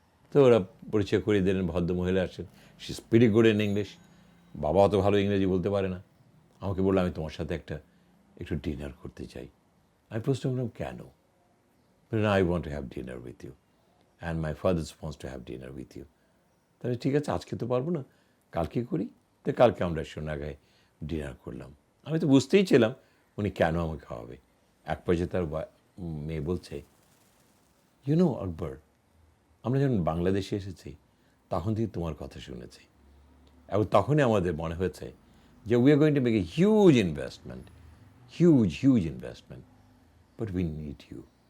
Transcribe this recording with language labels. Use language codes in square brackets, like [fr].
[bn] তো ওরা পরিচয় করিয়ে দিলেন, ভদ্র মহিলা আসেন, [en] she is very good in English, [bn] বাবা অত ভালো ইংরেজি বলতে পারে না। আমাকে বললো আমি তোমার সাথে একটু ডিনার করতে চাই। আমি প্রশ্ন করলাম কেন? [en] I want to have dinner with you and my father wants to have dinner with you. [bn] তাহলে ঠিক আছে, আজকে তো পারবো না, কালকে করি। তো কালকে আমরা সোনাগাঁয়ে ডিনার করলাম। আমি তো বুঝতেই ছিলাম উনি কেন আমাকে খাওয়াবে। এক পর্যায়ে তার মেয়ে বলছে, ইউ নো আকবর, আমরা যখন বাংলাদেশে এসেছি তখন থেকে তোমার কথা শুনেছি, এবং তখনই আমাদের মনে হয়েছে যে [en] we are going to make a huge investment, [bn] huge investment, [en] But we need you.